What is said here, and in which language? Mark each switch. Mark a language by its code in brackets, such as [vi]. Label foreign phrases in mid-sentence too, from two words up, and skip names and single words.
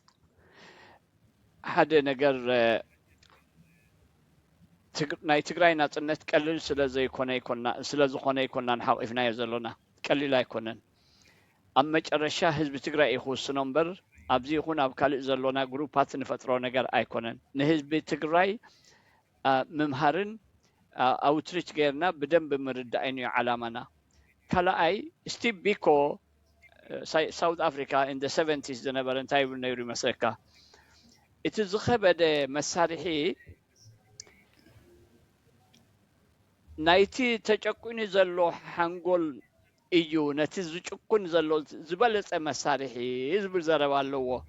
[ti] ሓደ ነገር ናይ ትግራይ ናጽነት ቀሊል ስለዝኾነ ይኮናን ሓቂፍናዮ ዘለና ቀሊል ኣይኮነን ኣብ መጨረሻ ህዝቢ ትግራይ ይኽውስኖ እምበር ኣብዚ ይኹን ኣብ ካልእ ዘሎና ግሩፓት ንፈጥሮ ነገር ኣይኮነን ንህዝቢ ትግራይ ምምሃርን ኣውትሪች ገይርና ብደንብ ምርዳእን እዩ ዓላማና ካልኣይ ስቲቭ ቢኮ ሳውት ኣፍሪካ [en] in the 70s [ti] ዝነበረ እንታይ ይብል ነይሩ ይመስለካ እቲ ዝኸበደ መሳርሒ ናይቲ ተጨቁኒ ዘሎ ሓንጎል እዩ ነቲ ዝጭቁን ዘሎ ዝበለፀ መሳርሒ ዝብል ዘረባ ኣለዎ